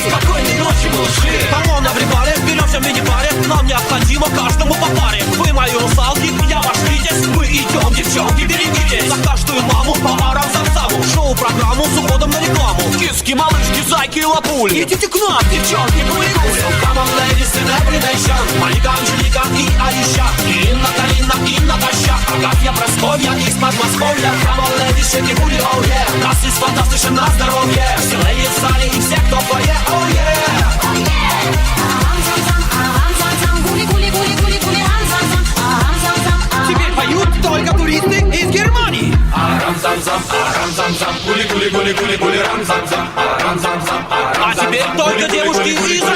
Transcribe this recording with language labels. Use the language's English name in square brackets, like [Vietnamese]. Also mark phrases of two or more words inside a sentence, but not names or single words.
[Russian] Спокойной ночи, малыши. [English] come on, everybody, [Russian] беремся в мини-паре. Нам необходимо каждому по паре. Вы мои русалки, я ваш витязь. Мы идем, девчонки, берегитесь. За каждую маму по арам-зам-заму. Шоу-программу с уходом на рекламу. Киски, малышки, зайки и лапули. Идите к нам, девчонки, гули-гули. [English] So come on, ladies, in every nation. [Russian] Моника, Анжелика и Аиша, Инна, Карина и Наташа, Агафья, Прасковья из Подмосковья. [English] Come on, ladies, shake it, booty, oh yeah. [Russian] Нас здесь фантастично на здоровье. Все леди в зале и все, кто в фойе, [English] oh yeah. [Russian] Теперь поют только туристы из Германии. Арам-зам-зам, арам-зам-зам, гули-гули-гули-гули-гули, рам-зам-зам, арам-зам-зам, арам-зам. А теперь только девушки из